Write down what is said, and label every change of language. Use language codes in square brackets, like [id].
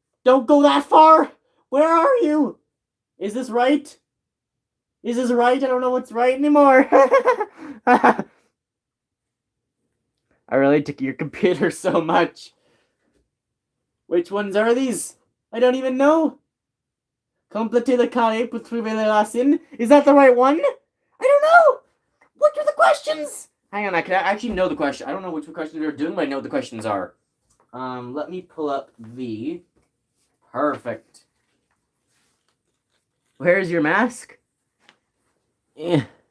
[en] Don't go that far. Where are you? Is this right? Is this right? I don't know what's right anymore. I relate to your computer so much. Which ones are these? I don't even know. [fr] Complétez le carré pour trouver les racines. [en] Is that the right one? I don't know. What are the questions? Hang on, I actually know the question. I don't know which questions we're doing, but I know what the questions are. Let me pull up the... Perfect. Where's your mask? Yeah.